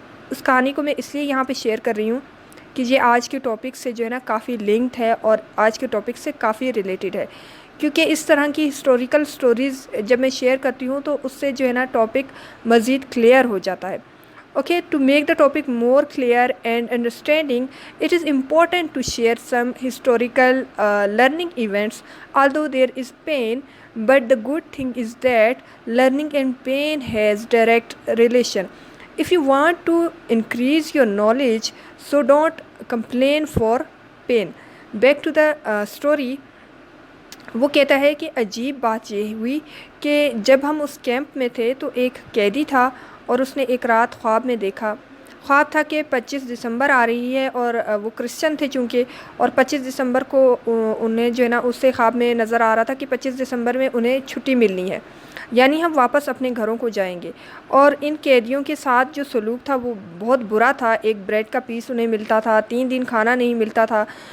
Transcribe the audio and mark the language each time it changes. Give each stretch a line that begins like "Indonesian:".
Urdu: اس کہانی کو میں اس لیے یہاں پہ شیئر کر رہی ہوں کہ یہ آج کے ٹاپک سے جو ہے نا کافی لنکڈ ہے اور آج کے ٹاپک سے کافی ریلیٹڈ ہے، کیونکہ اس طرح کی ہسٹوریکل سٹوریز جب میں شیئر کرتی ہوں تو اس سے جو ہے نا ٹاپک مزید کلیئر ہو جاتا ہے۔
English: Okay, to make the topic more clear and understanding, it is important to share some historical learning events. Although there is pain, but the good thing is that learning and pain has direct relation. If you want to increase your knowledge, so don't complain for pain. Back to the story.
Urdu: وہ کہتا ہے کہ عجیب بات یہ ہوئی کہ جب ہم اس کیمپ میں تھے تو ایک قیدی تھا، اور اس نے ایک رات خواب میں دیکھا۔ خواب تھا کہ 25 دسمبر آ رہی ہے، اور وہ کرسچن تھے چونکہ، اور 25 دسمبر کو انہیں جو ہے نا اس سے خواب میں نظر آ رہا تھا کہ 25 دسمبر میں انہیں چھٹی ملنی ہے، یعنی ہم واپس اپنے گھروں کو جائیں گے۔ اور ان قیدیوں کے ساتھ جو سلوک تھا وہ بہت برا تھا۔ ایک بریڈ کا پیس انہیں ملتا تھا، 3 دن کھانا نہیں ملتا تھا،